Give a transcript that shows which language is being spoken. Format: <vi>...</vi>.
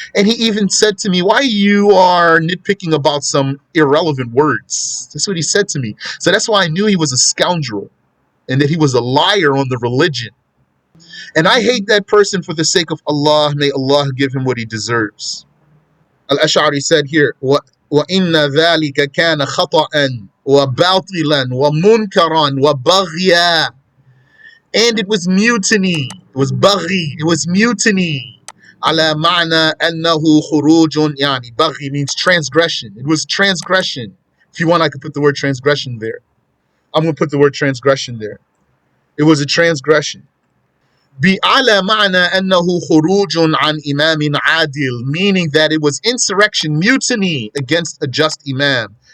<en>And he even said to me, why you are nitpicking about some irrelevant words? That's what he said to me. So that's why I knew he was a scoundrel and that he was a liar on the religion. And I hate that person for the sake of Allah. May Allah give him what he deserves. Al-Ash'ari said here,</en> <ar>وَإِنَّ ذَلِكَ كَانَ خَطَأً وَبَاطِلًا وَمُنْكَرًا وَبَغْيًا.</ar> <en>And it was mutiny. It was baghi. It was mutiny.</en> <ar>على معنى أنه خروج يعني</ar> <en>baghi means transgression. It was transgression. If you want, I could put the word transgression there. I'm going to put the word transgression there. It was a transgression.</en> <ar>على معنى أنه خروج عن إمام عادل,</ar> <en>meaning that it was insurrection, mutiny against a just imam.</en>